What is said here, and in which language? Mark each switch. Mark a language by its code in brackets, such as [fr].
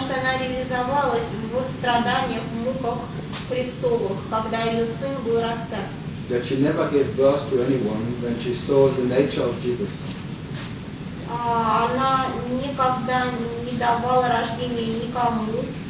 [ru] что она реализовалась в страданиях, муках Христовых, когда ее сын был распят. [en] That she never gave birth to anyone when she saw the nature of Jesus. [ru] Она никогда не давала рождения никому.